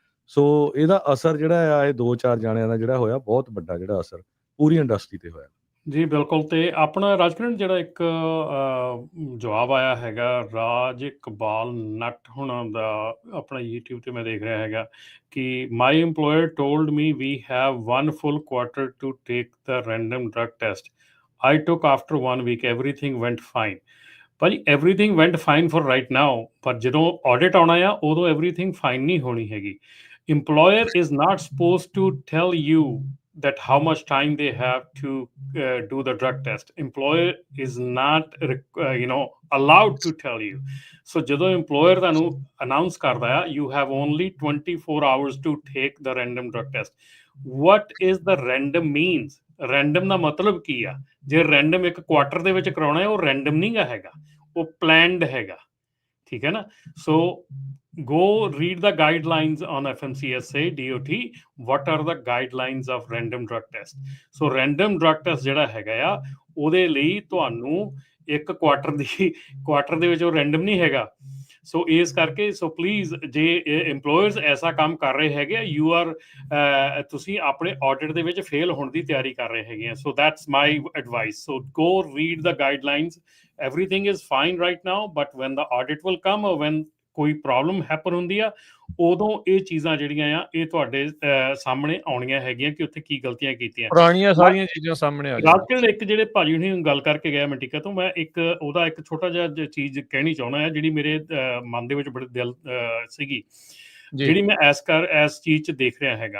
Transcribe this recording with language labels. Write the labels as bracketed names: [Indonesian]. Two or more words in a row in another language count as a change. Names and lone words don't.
[Punjabi] ਸੋ ਇਹਦਾ ਅਸਰ ਜਿਹੜਾ ਆ ਇਹ 2-4 ਜਾਣਿਆਂ ਦਾ ਜਿਹੜਾ ਹੋਇਆ ਬਹੁਤ ਵੱਡਾ ਜਿਹੜਾ ਅਸਰ ਪੂਰੀ ਇੰਡਸਟਰੀ ਤੇ ਹੋਇਆ। ਜੀ ਬਿਲਕੁਲ। ਤੇ ਆਪਣਾ ਰਾਜਕਿਰਨ ਜਿਹੜਾ ਇੱਕ ਜਵਾਬ ਆਇਆ ਹੈਗਾ ਰਾਜ ਇਕਬਾਲ ਨੱਟ ਹੁਣਾਂ ਦਾ ਆਪਣਾ YouTube ਤੇ ਮੈਂ ਦੇਖ ਰਿਹਾ ਹੈਗਾ ਕਿ [English] my employer told me we have 1 full quarter to take the random drug test. I took after 1 week, everything went fine. ਭਾਜੀ everything went fine for right now, [Punjabi] ਪਰ ਜਦੋਂ audit ਆਉਣਾ ਆ ਉਦੋਂ [English] everything fine [Punjabi] ਨਹੀਂ ਹੋਣੀ ਹੈਗੀ। [English] Employer is not supposed to tell you that how much time they have to do the drug test. Employer is not allowed to tell you. So [Punjabi] ਜਦੋਂ employer ਤੁਹਾਨੂੰ announce ਕਰਦਾ ਆ [English] you have only 24 hours to take the random drug test. What is the random means? [Punjabi] Random ਦਾ ਮਤਲਬ ਕੀ ਆ? ਜੇ random ਇੱਕ ਕੁਆਟਰ ਦੇ ਵਿੱਚ ਕਰਾਉਣਾ ਹੈ ਉਹ random ਨਹੀਂ ਗਾ ਹੈਗਾ, ਉਹ planned ਹੈਗਾ। ਠੀਕ ਹੈ ਨਾ। [English] So go read the guidelines on FMCSA DOT. What are the guidelines of random drug test? [Punjabi] So [English] random drug test [Punjabi] ਜਿਹੜਾ ਹੈਗਾ ਆ ਉਹਦੇ ਲਈ ਤੁਹਾਨੂੰ ਇੱਕ ਕੁਆਟਰ ਦੇ ਵਿੱਚ ਉਹ random ਨਹੀਂ ਹੈਗਾ। ਸੋ ਇਸ ਕਰਕੇ ਸੋ ਪਲੀਜ਼ ਜੇ EMPLOYERS ਐਸਾ ਕੰਮ ਕਰ ਰਹੇ ਹੈਗੇ [English] you are [Punjabi] ਤੁਸੀਂ ਆਪਣੇ ਆਡਿਟ ਦੇ ਵਿੱਚ ਫੇਲ ਹੋਣ ਦੀ ਤਿਆਰੀ ਕਰ ਰਹੇ ਹੈਗੇ ਆ। [English] So that's my advice. So go read the guidelines. everything is fine right now, but when the audit will come or when [Punjabi] ਕੋਈ [English] problem happen [Punjabi] ਹੁੰਦੀ ਆ ਉਦੋਂ ਇਹ ਚੀਜ਼ਾਂ ਜਿਹੜੀਆਂ ਆ ਇਹ ਤੁਹਾਡੇ ਸਾਹਮਣੇ ਆਉਣੀਆਂ ਹੈਗੀਆਂ ਕਿ ਉੱਥੇ ਕੀ ਗਲਤੀਆਂ ਕੀਤੀਆਂ। ਪੁਰਾਣੀਆਂ ਸਾਰੀਆਂ ਚੀਜ਼ਾਂ ਸਾਹਮਣੇ ਆ ਜਾਣੀਆਂ। ਇੱਕ ਜਿਹੜੇ ਭਾਜੀ ਹੁਣੀ ਗੱਲ ਕਰਕੇ ਗਿਆ ਮੰਟਿਕਾ ਤੋਂ, ਮੈਂ ਉਹਦਾ ਇੱਕ ਛੋਟਾ ਜਿਹਾ ਚੀਜ਼ ਕਹਿਣੀ ਚਾਹੁੰਦਾ ਆ ਜਿਹੜੀ ਮੇਰੇ ਮਨ ਦੇ ਵਿੱਚ ਬੜੇ ਦਿਲ ਸੀਗੀ, ਜਿਹੜੀ ਮੈਂ ਇਸ ਚੀਜ਼ 'ਚ ਦੇਖ ਰਿਹਾ ਹੈਗਾ।